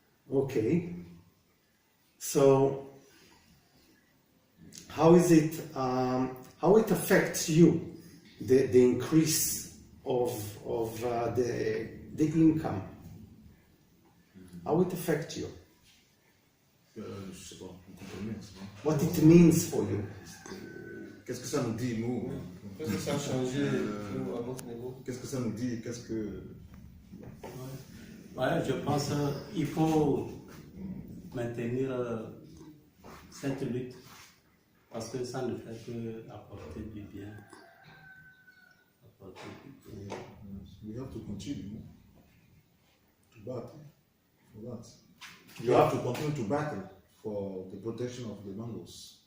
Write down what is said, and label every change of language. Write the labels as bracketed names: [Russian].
[English] Okay. So, how is it? How it affects you? The increase of the income. How it affects you? [French] Je sais pas, vous comprenez, c'est bon. [English] What it means for you? [French] Qu'est-ce que ça nous dit, nous? Qu'est-ce que ça a changé nous, à notre niveau? Qu'est-ce que ça nous dit? Qu'est-ce que. Ouais, je pense qu'il faut maintenir cette lutte parce que ça ne fait que apporter du bien. Apporter du bien. [English] We have to continue to battle for that. You We have have to continue to battle for the protection of the mangoes.